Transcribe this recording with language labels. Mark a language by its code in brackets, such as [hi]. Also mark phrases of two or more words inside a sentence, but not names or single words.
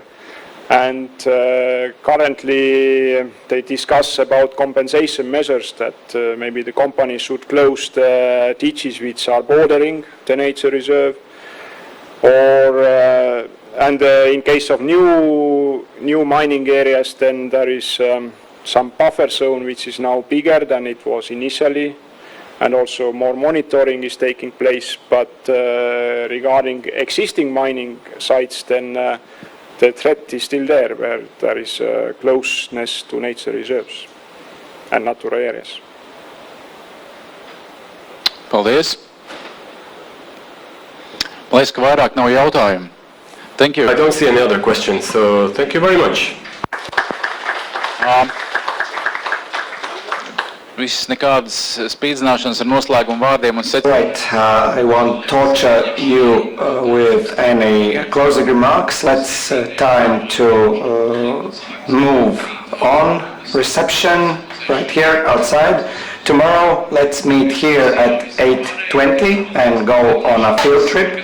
[en] And currently they discuss about compensation measures, that maybe the company should close the ditches which are bordering the nature reserve, or and in case of new mining areas, then there is some buffer zone which is now bigger than it was initially, and also more monitoring is taking place. But regarding existing mining sites, then the threat is still there, where there is closeness to nature reserves and natural areas. [lv] Paldies. Liekas, ka vairāk nav jautājumu. [en] Thank you. I don't see any other questions, so thank you very much. [lv] Viss nekādas spīdzināšanas ar noslēgumu vārdiem un [en] Right, I won't torture you with any closing remarks. Let's time to move on. Reception right here outside. Tomorrow, let's meet here at 8:20 and go on a field trip.